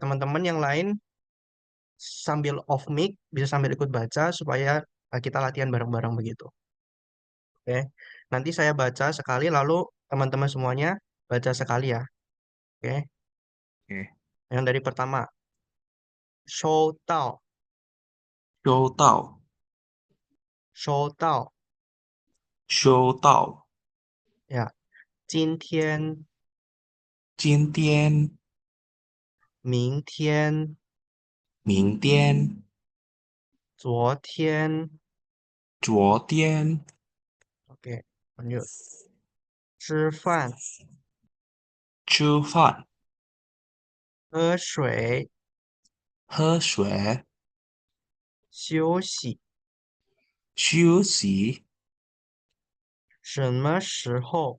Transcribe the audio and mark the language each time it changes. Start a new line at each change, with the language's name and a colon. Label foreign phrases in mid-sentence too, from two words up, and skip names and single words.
Indonesian: Teman-teman yang lain sambil
English: off mic
Indonesian: bisa sambil ikut baca supaya kita latihan bareng-bareng begitu. Oke. Nanti saya baca sekali, lalu teman-teman semuanya baca sekali ya. Oke. Oke. Yang dari pertama,
Chinese: 收到, 收到，收到, 收到。呀，今天、今天、明天、明天、昨天昨天，
Indonesian: ，oke, lanjut.
Chinese: 吃饭、吃饭、喝水、喝水、休息，休息。什么时候？